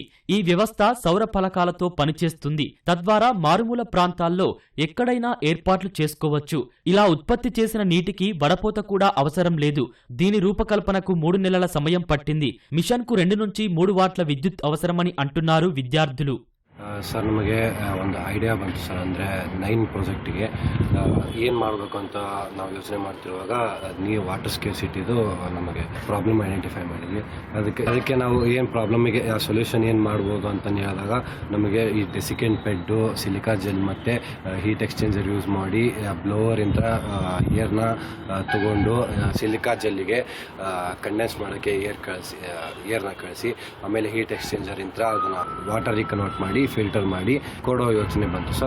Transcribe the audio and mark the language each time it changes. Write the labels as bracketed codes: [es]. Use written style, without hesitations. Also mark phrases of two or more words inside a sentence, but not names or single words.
[te] ఈ వ్యవస్థ సౌర ఫలకాలతో పనిచేస్తుంది. తద్వారా మారుమూల ప్రాంతాల్లో ఎక్కడైనా ఏర్పాట్లు చేసుకోవచ్చు. ఇలా ఉత్పత్తి చేసిన నీటికి వడపోత కూడా అవసరం లేదు. దీని రూపకల్పనకు 3 నెలల సమయం పట్టింది. మిషన్కు 2 నుంచి 3 వాట్ల విద్యుత్ అవసరమని అంటున్నారు విద్యార్థులు. [kn] ಸರ್ ನಮಗೆ ಒಂದು ಐಡಿಯಾ ಬಂತು ಸರ್. ಅಂದರೆ 9 ಪ್ರಾಜೆಕ್ಟಿಗೆ ಏನು ಮಾಡಬೇಕು ಅಂತ ನಾವು ಯೋಚನೆ ಮಾಡ್ತಿರುವಾಗ ನೀವು [en] water scarcity [kn] ನಮಗೆ [en] problem identify [kn] ಮಾಡಿದ್ವಿ. ಅದಕ್ಕೆ ನಾವು ಏನು ಪ್ರಾಬ್ಲಮಿಗೆ ಸೊಲ್ಯೂಷನ್ ಏನು ಮಾಡ್ಬೋದು ಅಂತಂದು ಹೇಳಿದಾಗ ನಮಗೆ ಈ [en] desiccant bed, silica gel [kn] ಮತ್ತು [en] heat exchanger use [kn] ಮಾಡಿ ಬ್ಲೋವರಿಂದ ಏರ್ನ ತಗೊಂಡು [en] silica gel [kn] ಕಂಡೆನ್ಸ್ ಮಾಡೋಕ್ಕೆ ಏರ್ನ ಕಳಿಸಿ ಆಮೇಲೆ [en] heat exchanger [kn] ಅದನ್ನು ವಾಟರಿಗೆ ಕನ್ವರ್ಟ್ ಮಾಡಿ ಫಿಲ್ಟರ್ ಮಾಡಿ ಕೊಡೋ ಯೋಚನೆ ಬಂತು ಸರ್.